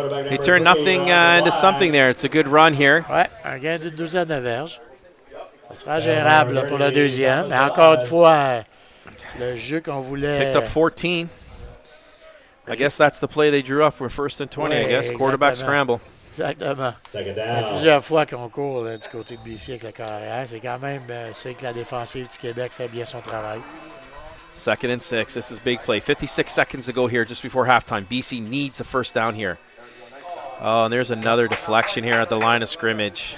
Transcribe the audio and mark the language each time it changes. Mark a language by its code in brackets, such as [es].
[en] He turned nothing into something there. It's a good run here. [fr] Ouais, un gain d'une douzaine de verges. Ça sera gérable là, pour le deuxième. Mais encore une fois, le jeu qu'on voulait. [en] Picked up 14. I guess that's the play they drew up for 1st and 20, I guess. Quarterback scramble. [fr] Exactement. Ça fait plusieurs fois qu'on court là, du côté de BC avec le carrière. C'est quand même c'est que la défensive du Québec fait bien son travail. [en] 2nd and 6. This is big play. 56 seconds to go here just before halftime. BC needs a first down here. Oh, and there's another deflection here at the line of scrimmage.